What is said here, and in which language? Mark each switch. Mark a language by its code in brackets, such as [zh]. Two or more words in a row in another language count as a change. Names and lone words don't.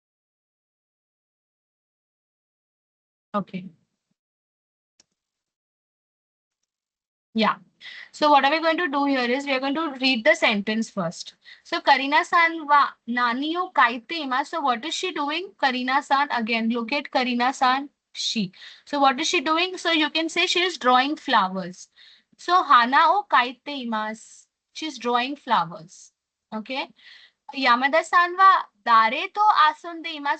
[en] Okay. Yeah. So what are we going to do here is we are going to read the sentence first. [ja] So カリナさんは何を描いています. [en] So what is she doing? Karina-san, again, look at Karina-san, she. So what is she doing? So you can say she is drawing flowers. [ja] So 花を描いています. [en] She's drawing flowers. Okay. [ja] 山田さんは誰と遊んでいます.